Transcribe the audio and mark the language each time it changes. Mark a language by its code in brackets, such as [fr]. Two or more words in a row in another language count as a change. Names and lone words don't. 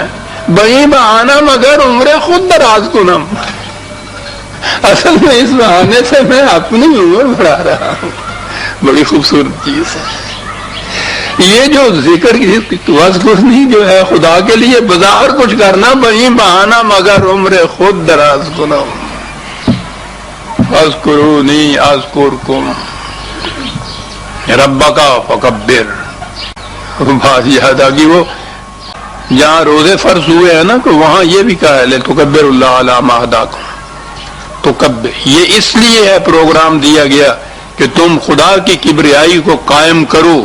[fa] بہی بہانہ مگر عمر خود دراز کنم، [ur] اصل میں اس بہانے سے میں اپنی عمر بڑھا رہا ہوں. بڑی خوبصورت چیز ہے یہ جو ذکر کی جو ہے خدا کے لیے بظاہر کچھ کرنا، [fa] بہی بہانہ مگر عمر خود دراز کنم. [ar] اذکرونی اذکرکم ربک فکبر. [ur] بات یاد آ گئی وہ جہاں روزے فرض ہوئے ہیں نا کہ وہاں یہ بھی کہا ہے [ar] لتکبر اللہ علی ما ہداکم. [ur] تکبر یہ اس لیے ہے پروگرام دیا گیا کہ تم خدا کی کبریائی کو قائم کرو.